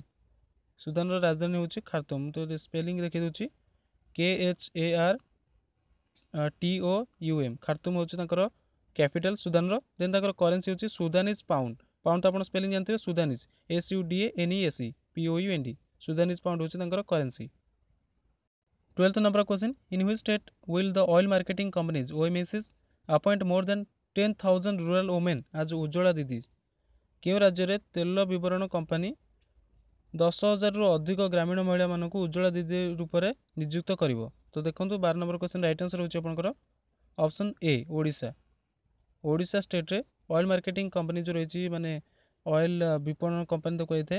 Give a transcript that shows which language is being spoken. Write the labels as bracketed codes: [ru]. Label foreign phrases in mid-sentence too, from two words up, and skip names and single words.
[or] ସୁଦାନର ରାଜଧାନୀ ହେଉଛି ଖାର୍ତୁମ୍। ତ ସ୍ପେଲିଂ ଦେଖିଦେଉଛି KHARTOUM ଖାର୍ତୁମ୍ ହେଉଛି ତାଙ୍କର କ୍ୟାପିଟାଲ ସୁଦାନର। ଦେନ୍ ତାଙ୍କର କରେନ୍ସି ହେଉଛି [en] Sudanese pound. [or] ପାଉଣ୍ଡ ତ ଆପଣ ସ୍ପେଲିଂ ଜାଣିଥିବେ [en] Sudanese SUDANESE POUND Sudanese pound [or] ହେଉଛି ତାଙ୍କର କରେନ୍ସି। [en] 12th number question. In which state will the oil marketing companies OMCs appoint more than 10,000 rural women as ଉଜ୍ଜଳା ଦିଦି? [or] କେଉଁ ରାଜ୍ୟରେ ତେଲ ବିବରଣ କମ୍ପାନୀ 10,000ରୁ ଅଧିକ ଗ୍ରାମୀଣ ମହିଳାମାନଙ୍କୁ ଉଜ୍ଜଳା ଦିଦି ରୂପରେ ନିଯୁକ୍ତ କରିବ? ତ ଦେଖନ୍ତୁ 12 [en] number question right answer [or] ହେଉଛି ଆପଣଙ୍କର [en] option A [or] ଓଡ଼ିଶା। ଓଡ଼ିଶା ଷ୍ଟେଟ୍ରେ [en] oil marketing company [or] ଯେଉଁ ରହିଛି ମାନେ ଅଏଲ୍ ବିପଣନ କମ୍ପାନୀ ତ କୁହାଯାଇଥାଏ।